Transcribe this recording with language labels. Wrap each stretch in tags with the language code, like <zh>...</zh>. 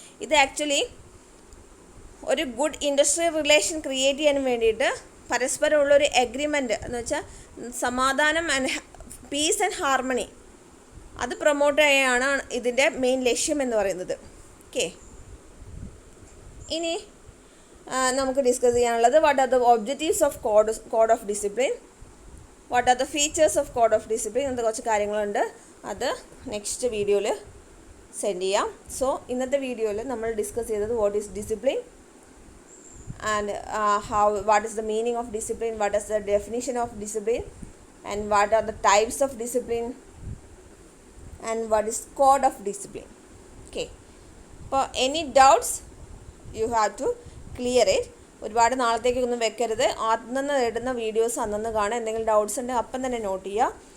<ml>ഇത് ആക്ച്വലി ഒരു good industrial relation create ചെയ്യാൻ വേണ്ടിയിട്ട് പരസ്പരമുള്ളൊരു എഗ്രിമെൻറ്റ് എന്ന് വെച്ചാൽ സമാധാനം</ml> <en>and peace and harmony</en> <ml>അത് പ്രൊമോട്ട് ചെയ്യാനാണ് ഇതിൻ്റെ മെയിൻ ലക്ഷ്യം എന്ന് പറയുന്നത്. ഓക്കെ, ഇനി നമുക്ക് ഡിസ്കസ് ചെയ്യാനുള്ളത്</ml> <en>what are the objectives of code of discipline, what are the features of code of discipline</en> <ml>എന്ന കുറച്ച് കാര്യങ്ങളുണ്ട്. അത് നെക്സ്റ്റ് വീഡിയോയിൽ സെൻഡ് ചെയ്യാം. സോ ഇന്നത്തെ വീഡിയോയിൽ നമ്മൾ ഡിസ്കസ് ചെയ്തത്</ml> <en>What is discipline and what is the meaning of discipline, what is the definition of discipline, and what are the types of discipline, and what is code of discipline. Okay, for any doubts you have to clear it.</en> <ml>ഒരുപാട് നാളത്തേക്കൊന്നും വെക്കരുത്. അന്നന്ന് ഇടുന്ന videos അന്നന്ന് കാണാം. എന്തെങ്കിലും doubts ഉണ്ടെങ്കിൽ അപ്പം തന്നെ നോട്ട് ചെയ്യുക.</ml>